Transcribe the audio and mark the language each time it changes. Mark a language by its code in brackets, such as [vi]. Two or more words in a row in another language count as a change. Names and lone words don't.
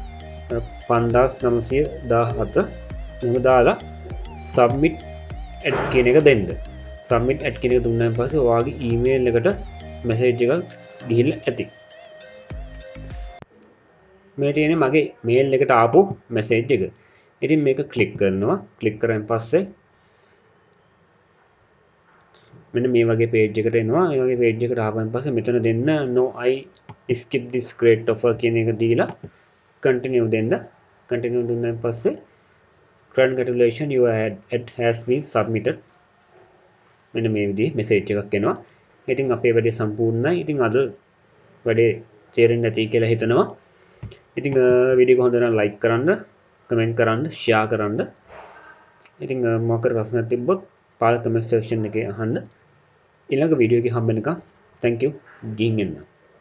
[si] 5917 එහෙම දාලා [en] submit ad [si] කියන එක දෙන්න [en] submit ad [si] කියන එක දුන්නාන් පස්සේ ඔයාගේ ඊමේල් එකට මැසේජ් එකක් ගිහිල්ලා ඇති මේ තියෙන්නේ මගේ මේල් එකට ආපු මැසේජ් එක ඉතින් මේක ක්ලික් කරනවා ක්ලික් කරන් පස්සේ මෙන්න මේ වගේ පේජ් එකට එනවා මේ වගේ පේජ් එකට ආවන් පස්සේ මෙතන දෙන්න [en] no I skip this great offer [si] කියන එක දීලා continue දෙන්න continue දුන්නාන් පස්සේ [en] congratulations your ad has been submitted [si] මෙන්න මේ විදිහේ මැසේජ් එකක් එනවා ඉතින් අපේ වැඩේ සම්පූර්ණයි ඉතින් අද වැඩේ තේරෙන්නේ නැති කියලා හිතනවා ඉතින් වීඩියෝ එක හොඳ නම් ලයික් කරන්න කමෙන්ට් කරන්න ෂෙයා කරන්න ඉතින් මොකක් කර ප්‍රශ්නයක් තිබ්බොත් පාල [en] comment section [si] එකේ අහන්න ඊළඟ වීඩියෝ එකේ හම්බ වෙනකම් [en] thank you [si] ගිහින් එන්න